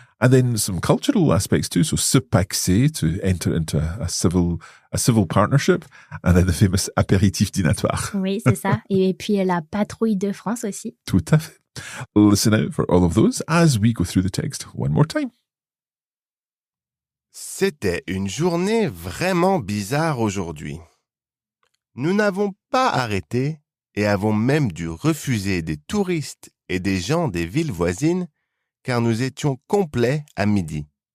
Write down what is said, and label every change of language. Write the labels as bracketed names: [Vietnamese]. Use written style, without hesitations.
[English] And then some cultural aspects too. So se paxer, to enter into a civil partnership. And then the famous apéritif dînatoire. [French] Oui, c'est ça. Et puis la patrouille de France aussi. Tout à fait. [English] Listen out for all of those as we go through the text one more time. [French] C'était une journée vraiment bizarre aujourd'hui. Nous n'avons pas arrêté et avons même dû refuser des touristes et des gens des villes voisines car nous étions complets à midi.